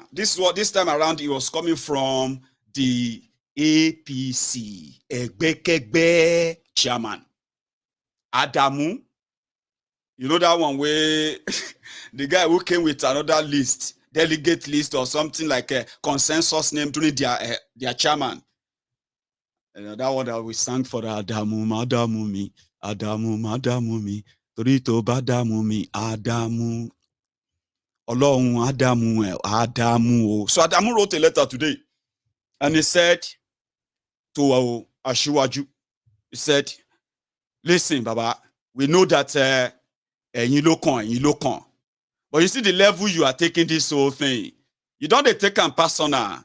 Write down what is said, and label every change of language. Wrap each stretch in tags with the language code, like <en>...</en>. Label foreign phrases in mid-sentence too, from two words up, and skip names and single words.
<en>This time around, it was coming from the APC Chairman, Adamu. You know that one where the guy who came with another list, delegate list or something like a consensus name during their chairman. That one that we sang for Adamu,</en> <yo>Madamu mi, Adamu, Madamu mi, Torito Badamu mi,</yo> <en>Adamu.</en> <yo>Ọlọ́run Adamu.</yo> <en>So Adamu wrote a letter today. And he said to Ashiwaju, he said, listen, Baba, we know that you look on. But you see the level you are taking this whole thing. You don't take them personal.</en>